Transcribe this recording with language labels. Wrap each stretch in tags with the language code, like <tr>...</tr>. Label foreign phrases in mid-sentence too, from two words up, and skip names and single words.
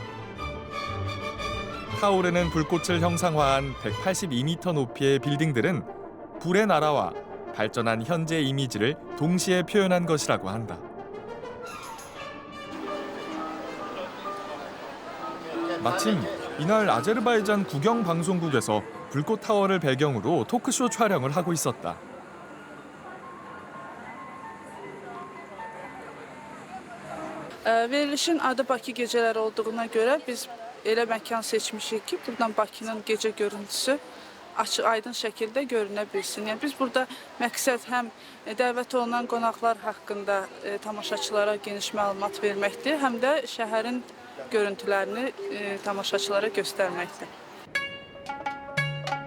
<ko>타오르는 불꽃을 형상화한 182m 높이의 빌딩들은 불의 나라와 발전한 현재 이미지를 동시에 표현한 것이라고 한다. 마침 이날 아제르바이잔 국영방송국에서 불꽃 타워를 배경으로 토크쇼 촬영을 하고 있었다.</ko> <az>Verilişin adı Bakı gecələri olduğuna görə biz elə məkan seçmişik ki, buradan Bakının gecə görüntüsü açıq, aydın şəkildə görünə bilsin. Yəni biz burada məqsəd həm dəvət olunan qonaqlar haqqında tamaşaçılara geniş məlumat verməkdir, həm də şəhərin görüntülərini tamaşaçılara göstərməkdir.</az>